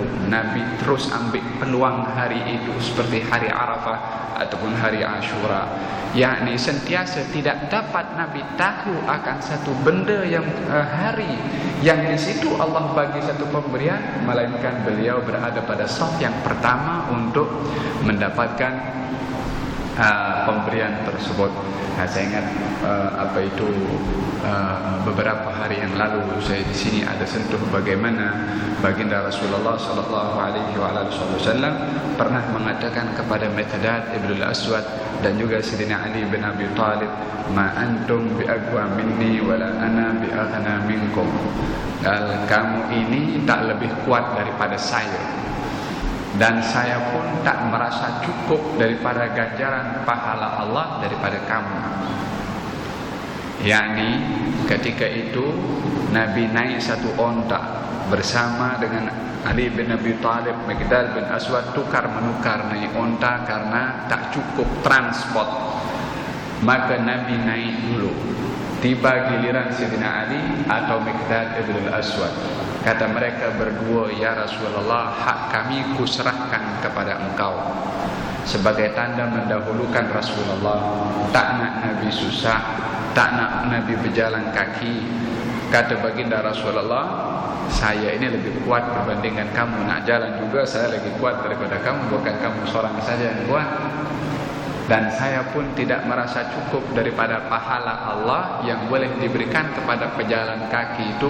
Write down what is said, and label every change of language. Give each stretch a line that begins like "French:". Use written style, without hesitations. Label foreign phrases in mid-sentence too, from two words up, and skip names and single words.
Malay: Nabi terus ambil peluang hari itu seperti hari Arafah ataupun hari Ashura, yakni sentiasa tidak dapat Nabi tahu akan satu benda yang hari yang di situ Allah bagi satu pemberian, melainkan beliau berada pada saf yang pertama untuk mendapatkan pemberian tersebut. Saya ingat beberapa hari yang lalu saya di sini ada sentuh bagaimana baginda Rasulullah
Arabic: صلى الله عليه وسلم
Malay: pernah mengatakan kepada Miqdad ibn al-Aswad dan juga Sayyidina Ali bin Abi Thalib,
Arabic: "ما أنتم بأقوى مني ولا أنا بأغنى منكم."
Malay: Kamu ini tak lebih kuat daripada saya, dan saya pun tak merasa cukup daripada ganjaran pahala Allah daripada kamu. Yani ketika itu Nabi naik satu onta bersama dengan Ali bin Abi Thalib, Miqdad bin Aswad tukar menukar naik onta karena tak cukup transport. Maka Nabi naik dulu. Tiba giliran Sayyidina Ali atau Miqdad bin Aswad. Kata mereka berdua, "Ya Rasulullah, hak kami kuserahkan kepada engkau." Sebagai tanda mendahulukan Rasulullah, tak nak Nabi susah, tak nak Nabi berjalan kaki. Kata baginda Rasulullah, "Saya ini lebih kuat berbandingkan kamu. Nak jalan juga saya lebih kuat daripada kamu. Bukan kamu seorang saja yang kuat. Dan saya pun tidak merasa cukup daripada pahala Allah yang boleh diberikan kepada pejalan kaki itu.